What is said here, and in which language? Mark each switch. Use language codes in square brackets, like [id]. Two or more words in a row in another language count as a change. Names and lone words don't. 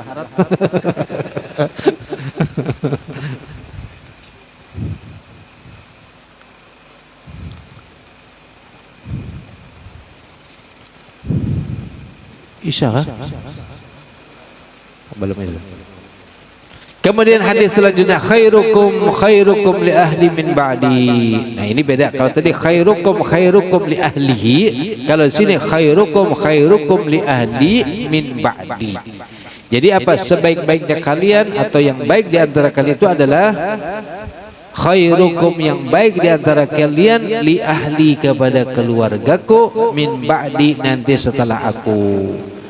[id] Isya kah? Belum itu. Kemudian hadis selanjutnya [ar] khairukum li ahli min ba'di. [id] Nah ini beda. Kalau tadi [ar] khairukum li ahlihi, [id] kalau di sini [ar] khairukum li ahli min ba'di. [id] Jadi apa sebaik-baiknya kalian atau yang baik di antara kalian itu adalah khairukum, yang baik di antara kalian [ar] li ahli, [id] kepada keluargaku, [ar] min ba'di, [id] nanti setelah aku.